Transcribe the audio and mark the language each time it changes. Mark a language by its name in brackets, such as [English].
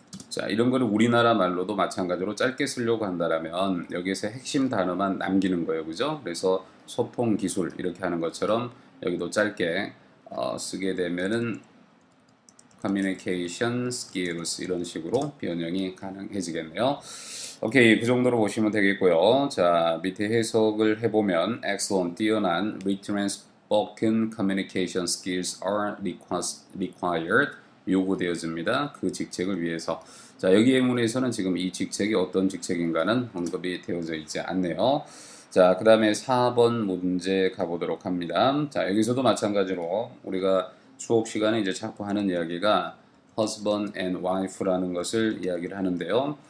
[Korean] 자, 이런 거는 우리나라 말로도 마찬가지로 짧게 쓰려고 한다면 여기에서 핵심 단어만 남기는 거예요, 그죠? 그래서 소통 기술 이렇게 하는 것처럼 여기도 짧게 쓰게 되면은 communication skills 이런 식으로 변형이 가능해지겠네요. 오케이, 그 정도로 보시면 되겠고요. 자, 밑에 해석을 해보면 [English] excellent, [Korean] 뛰어난 [English] written and spoken communication skills are required, [Korean] 요구되어집니다. 그 직책을 위해서. 자, 여기 예문에서는 지금 이 직책이 어떤 직책인가는 언급이 되어져 있지 않네요. 자, 그 다음에 4번 문제 가보도록 합니다. 자, 여기서도 마찬가지로 우리가 수업 시간에 이제 자꾸 하는 이야기가 husband and wife라는 것을 이야기를 하는데요.